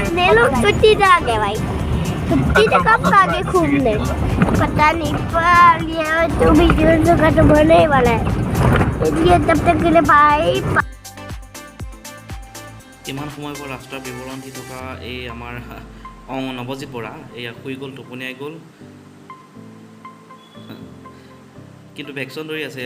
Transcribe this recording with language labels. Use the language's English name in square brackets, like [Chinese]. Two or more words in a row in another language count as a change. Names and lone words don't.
[Hindi] छुट्टी तो आ गए भाई, छुट्टी तो कब आ गए घूमने पता नहीं, पर ये तो वीडियो का तो बनने ही वाला है, इसलिए तब तक के लिए भाई। [Assamese] ইমান সময়ৰ পৰা ৰাস্তাৰ বিৱৰণ দি থকা এই আমাৰ নৱজিত বৰা এয়া শুই গ'ল, টোপনিয়াই গ'ল, কিন্তু ভেকচিন ধৰি আছে।